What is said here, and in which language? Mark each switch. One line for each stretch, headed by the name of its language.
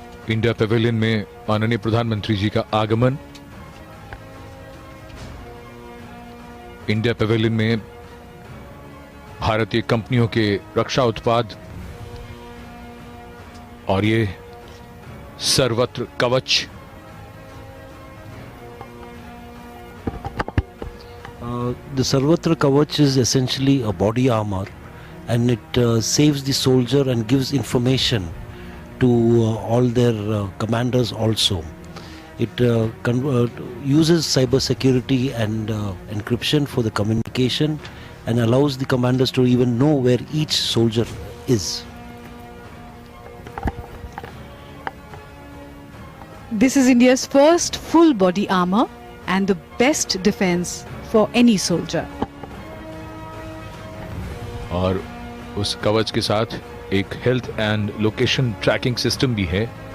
Hindi: India pavilion में माननीय प्रधानमंत्री जी का आगमन, इंडिया पवेलियन में भारतीय कंपनियों के रक्षा उत्पाद और ये सर्वत्र कवच।
English: The Sarvatra Kavach is essentially a body armor, and it saves the soldier and gives information to all their commanders also. It uses cyber security and encryption for the communication and allows the commanders to even know where each soldier is. This is India's first full body armor and the best defense for any soldier.
Hindi: और उस कवच के साथ एक health and location tracking system भी है।